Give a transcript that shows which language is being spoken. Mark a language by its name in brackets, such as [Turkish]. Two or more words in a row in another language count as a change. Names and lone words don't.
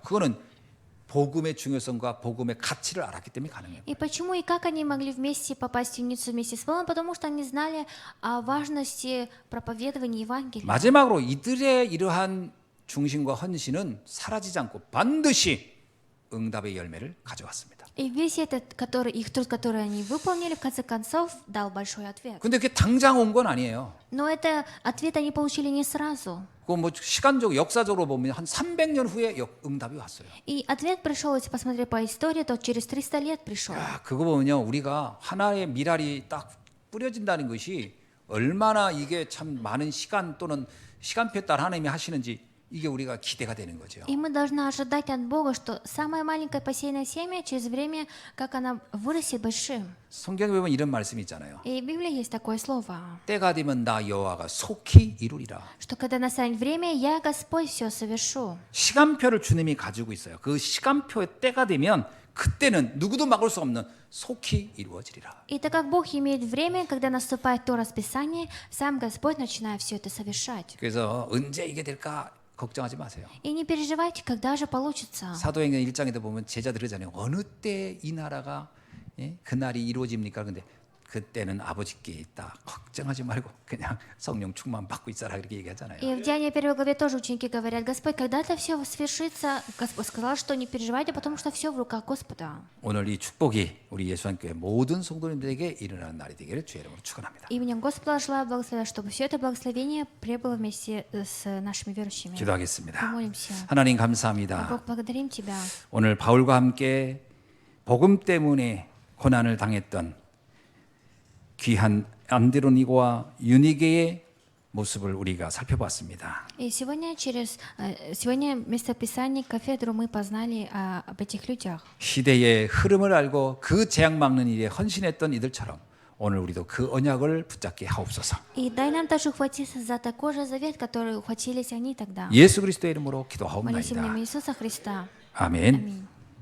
[Korean] 그거는 복음의 중요성과 복음의 가치를 알았기 때문에 가능해요. [Russian] И почему и как они могли вместе попасть в темницу вместе с Павлом? Потому что они знали о важности проповедования Евангелия. [Korean] 마지막으로 이들의 이러한 중심과 헌신은 사라지지 않고 반드시 응답의 열매를 가져왔습니다. [Russian] И весь этот, их труд, который они выполнили, в конце концов, дал большой ответ. [Korean] 근데 그게 당장 온 건 아니에요. [Russian] Но это ответ они получили не сразу. [Korean] 그 뭐 시간적으로 역사적으로 보면 한 300년 후에 응답이 왔어요. [Russian] И ответ пришел, если посмотреть по истории, то через 300 лет пришел. [Korean] 야, 그거 보면요, 우리가 하나의 미랄이 딱 뿌려진다는 것이 얼마나 이게 참 많은 시간 또는 시간표에 따라 하나님이 하시는지 이게 우리가 기대가 되는 거죠. [Russian] И мы должны ожидать от Бога, что самое маленькое посеянное семя через время, как она вырастет большим. [Korean] 성경에 보면 이런 말씀이 있잖아요. [Russian] И в Библии есть такое слово, [Korean] 때가 되면 나 여호와가 속히 이루리라. [Russian] что когда настанет время, я, Господь, все совершу. [Korean] 시간표를 주님이 가지고 있어요. 그 시간표의 때가 되면 그때는 누구도 막을 수 없는 속히 이루어지리라. [Russian] И так как Бог имеет время, когда наступает то расписание, сам Господь начинает все это совершать. [Korean] 그래서 언제 이게 될까 걱정하지 마세요. [Russian] И не переживайте, когда же получится. [Korean] 사도행전 1장에도 보면 제자들 그러잖아요. 어느 때 이 나라가 그날이 이루어집니까? 근데 그때는 아버지께 있다. 걱정하지 말고 그냥 성령 충만 받고 있어라 그렇게 얘기하잖아요. [Russian] И в Деянии 1 главе тоже ученики говорят: Господь, когда-то все свершится. Господь сказал, что не переживайте, потому что все в руках Господа. [Korean] 오늘 이 축복이 우리 예수한교회 모든 성도님들에게 일어나는 날이 되기를 주의 이름으로 축원합니다. [Russian] Именем Господа желаю благословить, чтобы все это благословение пребыло вместе с нашими верующими. [Korean] 기도하겠습니다. [Russian] Помолимся. [Korean] 하나님 감사합니다. [Russian] Бог, благодарим Тебя. [Korean] 오늘 바울과 함께 복음 때문에 고난을 당했던 귀한 안드로니고와 유니게의 모습을 우리가 살펴봤습니다. [Russian] И сегодня вместо Писания кафедру мы познали об этих людях. [Korean] 시대의 흐름을 알고 그 재앙 막는 일에 헌신했던 이들처럼 오늘 우리도 그 언약을 붙잡게 하옵소서. [Russian] И дай нам также ухватиться за такой же завет, который ухватились они тогда. [Korean] 예수 그리스도의 이름으로 [Russian] Молюсь [Korean] 기도하옵나이다. [Russian] именем Иисуса Христа. [Korean] 아멘. [Russian] Аминь.